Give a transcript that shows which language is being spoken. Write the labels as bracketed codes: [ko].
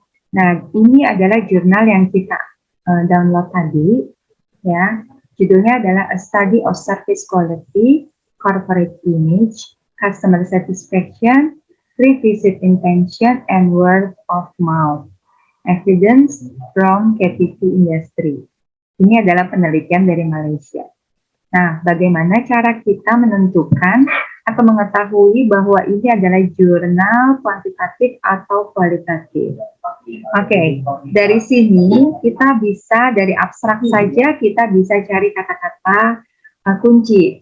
[id] Nah, ini adalah jurnal yang kita download tadi, ya. Judulnya adalah [en] A Study of Service Quality, Corporate Image, customer satisfaction, revisit intention, and word of mouth. Evidence from KTP industry. [id] Ini adalah penelitian dari Malaysia. Nah, bagaimana cara kita menentukan atau mengetahui bahwa ini adalah jurnal kuantitatif atau kualitatif? Oke, dari sini kita bisa, dari abstrak saja kita bisa cari kata-kata kunci.